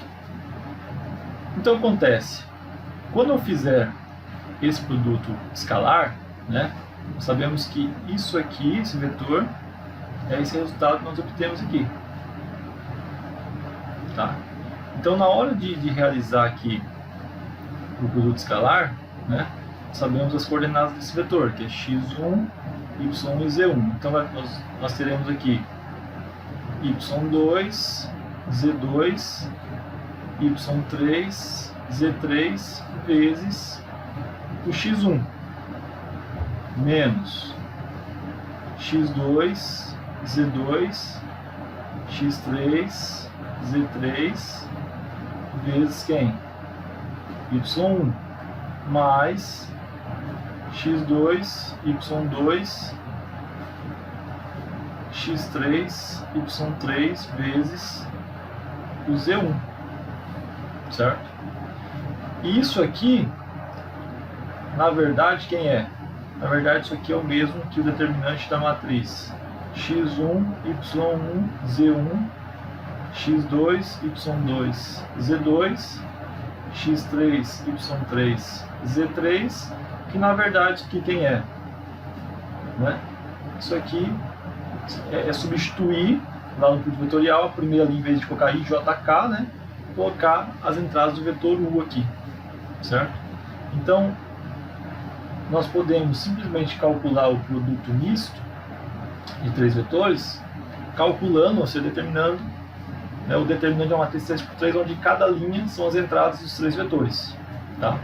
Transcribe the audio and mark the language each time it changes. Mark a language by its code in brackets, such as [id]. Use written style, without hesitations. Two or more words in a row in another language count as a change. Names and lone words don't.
[pt] Então, acontece, quando eu fizer esse produto escalar, né, sabemos que isso aqui, esse vetor, é esse resultado que nós obtemos aqui. Tá? Então, na hora de realizar aqui o produto escalar, né, sabemos as coordenadas desse vetor, que é x1, y1 e z1. Então, nós teremos aqui y2, z2, y3, z3 vezes o x1 menos x2, z2, x3, z3 vezes quem? y1 mais x2, y2, x3, y3 vezes o z1, certo? E isso aqui, na verdade, quem é? Na verdade, isso aqui é o mesmo que o determinante da matriz x1, y1, z1, x2, y2, z2, x3, y3, z3, que na verdade aqui quem é? Né? Isso aqui é substituir lá no produto vetorial a primeira linha, em vez de colocar i, j, k, né? Colocar as entradas do vetor u aqui, certo? Então, nós podemos simplesmente calcular o produto misto de três vetores, calculando, ou seja, determinando, né, o determinante de uma matriz 3×3, onde cada linha são as entradas dos três vetores, tá?